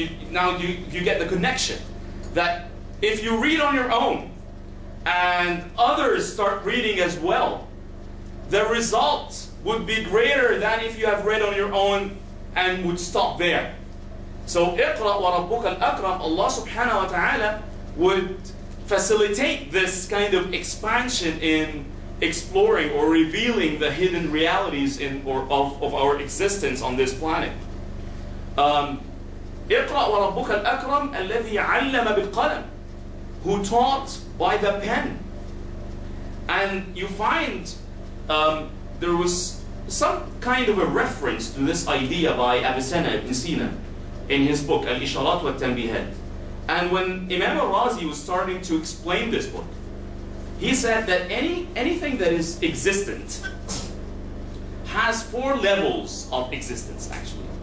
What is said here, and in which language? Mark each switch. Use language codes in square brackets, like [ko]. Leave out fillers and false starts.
[en] Now you get the connection. That if you read on your own, and others start reading as well, the result would be greater than if you have read on your own and would stop there. So, [ar] اقرأ وربك الأكرم, [en] Allah subhanahu wa ta'ala would facilitate this kind of expansion in exploring or revealing the hidden realities of our existence on this planet. [ar] اقرأ وربك الأكرم الذي علم بالقلم, [en] who taught by the pen. And you find there was some kind of a reference to this idea by Avicenna ibn Sina in his book Al-Isharat wa Tanbihat. And when Imam al-Razi was starting to explain this book, he said that anything that is existent has 4 levels of existence, actually.